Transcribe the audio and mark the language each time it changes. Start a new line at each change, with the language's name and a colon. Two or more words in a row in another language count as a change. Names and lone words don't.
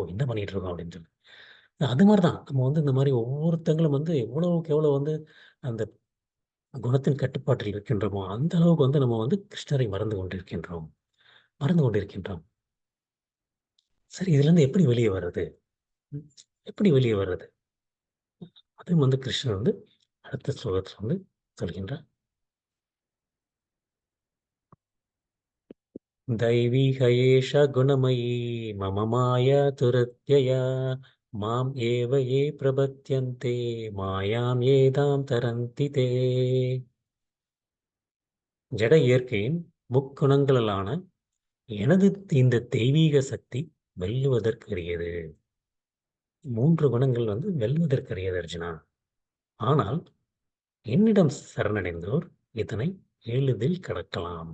Tamil: என்ன பண்ணிட்டு இருக்கோம் அப்படின்னு சொல்லி. அது மாதிரி தான் நம்ம வந்து இந்த மாதிரி ஒவ்வொருத்தங்களும் வந்து எவ்வளவுக்கு எவ்வளவு வந்து அந்த குணத்தின் கட்டுப்பாட்டில் இருக்கின்றோமோ அந்த அளவுக்கு வந்து நம்ம வந்து கிருஷ்ணரை மறந்து கொண்டிருக்கின்றோம். மறந்து கொண்டிருக்கின்றோம். சரி, இதுல இருந்து எப்படி வெளியே வர்றது? ம், எப்படி வெளியே வர்றது? அதுவும் வந்து கிருஷ்ணர் வந்து அடுத்த ஸ்லோகத்தில் வந்து சொல்கின்றார்.
Sanskrit: दैवीह एषा गुणमयी मम माया दुरत्यया माम् एव ये प्रपद्यन्ते मायां एतां तरन्ति ते.
Tamil: ஜட இயற்கையின் முக்குணங்களான எனது இந்த தெய்வீக சக்தி வெல்லுவதற்குரியது. மூன்று குணங்கள் வந்து வெல்வதற்குரியது அர்ஜுனா. ஆனால் என்னிடம் சரணடைந்தோர் இதனை எளிதில் கடக்கலாம்.